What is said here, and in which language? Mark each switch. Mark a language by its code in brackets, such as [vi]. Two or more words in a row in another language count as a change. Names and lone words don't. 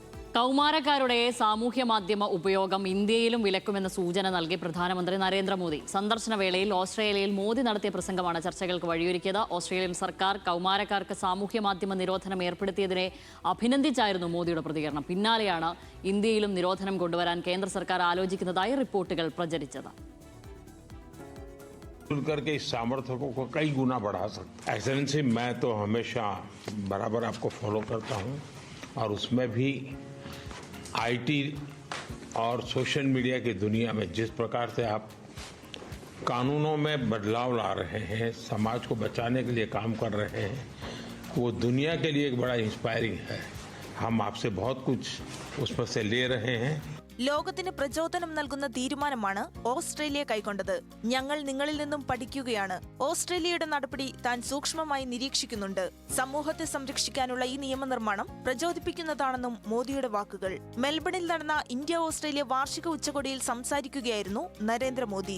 [ml] കൗമാരക്കാരുടെ സാമൂഹ്യ മാധ്യമ ഉപയോഗം ഇന്ത്യയിലും വിലക്കുമെന്ന സൂചന നൽകി പ്രധാനമന്ത്രി നരേന്ദ്രമോദി. സന്ദർശന വേളയിൽ ഓസ്ട്രേലിയയിൽ മോദി നടത്തിയ പ്രസംഗമാണ് ചർച്ചകൾക്ക് വഴിയൊരുക്കിയത്. ഓസ്ട്രേലിയൻ സർക്കാർ കൗമാരക്കാർക്ക് സാമൂഹ്യ മാധ്യമ നിരോധനം ഏർപ്പെടുത്തിയതിനെ അഭിനന്ദിച്ചായിരുന്നു മോദിയുടെ പ്രതികരണം. പിന്നാലെയാണ് ഇന്ത്യയിലും നിരോധനം കൊണ്ടുവരാൻ കേന്ദ്ര സർക്കാർ ആലോചിക്കുന്നതായി റിപ്പോർട്ടുകൾ പ്രചരിച്ചത്. [hi] करके इस सामर्थ्य को कई गुना बढ़ा सकता है। एक्सेलेंसी, मैं तो हमेशा बराबर आपको फॉलो करता हूं और उसमें भी आईटी और [en] social media [hi] की दुनिया में जिस प्रकार से आप कानूनों में बदलाव ला रहे हैं, समाज को बचाने के लिए काम कर रहे हैं, वो दुनिया के लिए एक बड़ा इंस्पायरिंग है। हम आपसे बहुत कुछ उसमें से ले रहे हैं. [ml] ലോകത്തിന് പ്രചോദനം നൽകുന്ന തീരുമാനമാണ് ഓസ്ട്രേലിയ കൈക്കൊണ്ടത്. ഞങ്ങൾ നിങ്ങളിൽ നിന്നും പഠിക്കുകയാണ്. ഓസ്ട്രേലിയയുടെ നടപടി താൻ സൂക്ഷ്മമായി നിരീക്ഷിക്കുന്നുണ്ട്. സമൂഹത്തെ സംരക്ഷിക്കാനുള്ള ഈ നിയമനിർമ്മാണം പ്രചോദിപ്പിക്കുന്നതാണെന്നും മോദിയുടെ വാക്കുകൾ. മെൽബണിൽ നടന്ന ഇന്ത്യ ഓസ്ട്രേലിയ വാർഷിക ഉച്ചകോടിയിൽ സംസാരിക്കുകയായിരുന്നു നരേന്ദ്രമോദി.